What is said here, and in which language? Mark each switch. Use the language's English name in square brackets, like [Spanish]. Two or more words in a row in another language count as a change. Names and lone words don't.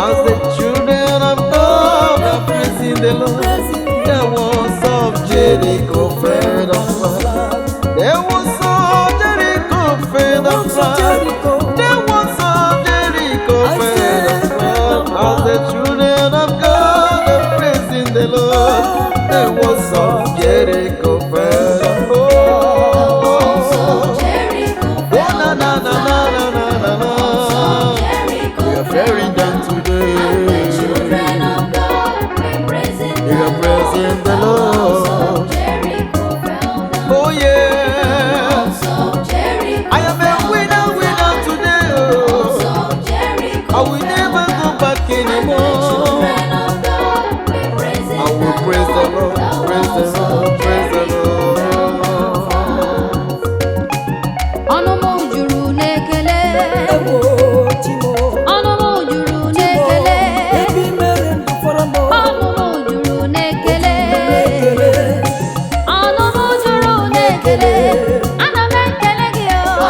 [English] As the children of God are praising the Lord, Praising the walls of Jericho fell down flat. The walls of Jericho fell down The walls of flat. Jericho. The walls of Jericho I fell say down flat. As the children of God are praising the Lord, the walls of Jericho fell down. Oh, oh, na, na, na, na, na, na, na, na. We are very down today. We are praising the Lord. Oh, yeah. I am a winner, winner today. Oh. I will never go back anymore. I will praise the Lord, praise the Lord, praise the Lord. [Igbo] Ọnụ m juru n'ekele. Ewo, Chimo. Ọnụ m juru Chimo, n'ekele. ebe i mere ndụ fọrọ m. Ọnụ m juru n'ekele. Ekele. Ọnụ m juru n'ekele. Ana m ekele gị, o.